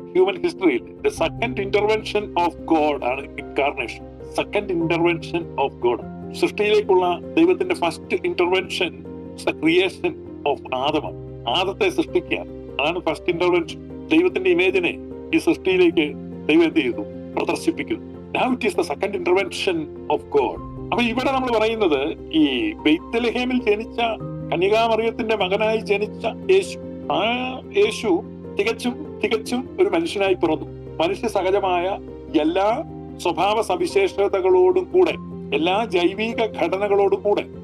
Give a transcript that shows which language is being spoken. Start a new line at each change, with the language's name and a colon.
English: Human ഹിസ്റ്ററിയിൽ the second intervention of God ആണ് incarnation. Second intervention of God,
Malayalam: സൃഷ്ടിയിലേക്കുള്ള ദൈവത്തിന്റെ
English: First intervention creation of ആദമാണ്.
Malayalam: ആദത്തെ സൃഷ്ടിക്കുക, അതാണ് ഫസ്റ്റ് ഇന്റർവെൻഷൻ. ദൈവത്തിന്റെ ഇമേജിനെ ഈ സൃഷ്ടിയിലേക്ക് ദൈവം എന്ത് ചെയ്തു? പ്രദർശിപ്പിക്കുന്നു.
English: Now it is the second intervention of God.
Malayalam: അപ്പൊ ഇവിടെ നമ്മൾ പറയുന്നത് ഈ ബെത്ലഹേമിൽ ജനിച്ച കന്യകാമറിയത്തിന്റെ മകനായി ജനിച്ച യേശു, ആ യേശു തികച്ചും ഒരു മനുഷ്യനായി പിറന്നു. മനുഷ്യ സഹജമായ എല്ലാ സ്വഭാവ സവിശേഷതകളോടും കൂടെ, എല്ലാ ജൈവിക ഘടനകളോടും കൂടെ.